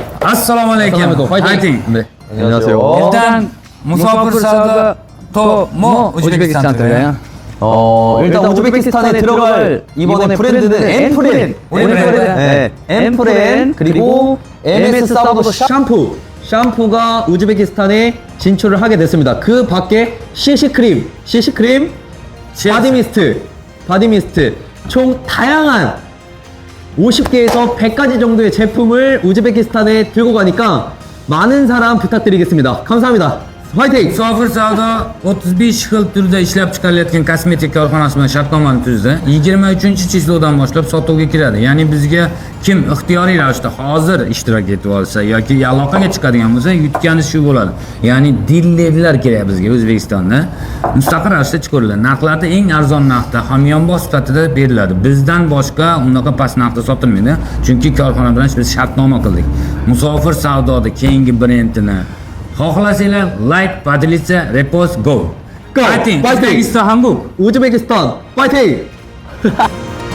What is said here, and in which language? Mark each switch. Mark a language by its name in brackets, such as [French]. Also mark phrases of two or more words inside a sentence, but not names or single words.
[Uzbek] Assalomu alaykum. Ayting. [Korean] 안녕하세요. 일단 musofir savdo 뭐 우즈베키스탄 들려요? 일단 우즈베키스탄에 들어갈 이번에 브랜드는 엠프렌. 네, 엠프렌 그리고 MS 사우더 샴푸가 우즈베키스탄에 진출을 하게 됐습니다. 그 밖에 CC크림, 바디미스트 총 다양한 50개에서 100가지 정도의 제품을 우즈베키스탄에 들고 가니까 많은 사랑 부탁드리겠습니다. 감사합니다. 화이팅! [Uzbek] Musofir savdo 35 xil turda ishlab chiqarilayotgan kosmetik korxonasi bilan shartnomani tuzdi. 23-cheklovdan boshlab sotuvga kiradi. Ya'ni bizga kim ixtiyoriy ravishda hozir ishtirok etib olsa yoki aloqaga chiqadigan bo'lsa, yutgani shu bo'ladi. Ya'ni dillerlar kerak bizga O'zbekistonda. Mustaqil ravishda chiqariladi. Narxlarda eng arzon narxda, hamyonbop sifatida beriladi. Bizdan boshqa unaqa past narxda sotilmaydi. Chunki korxona bilan biz shartnoma qildik. Musofir savdoda keyingi brendini xohlasanglar like, поделиться, repost, go. [English] Go! Fighting! Fighting! Uzbekistan, Hamburg. [Korean] 우즈베키스탄 파이팅!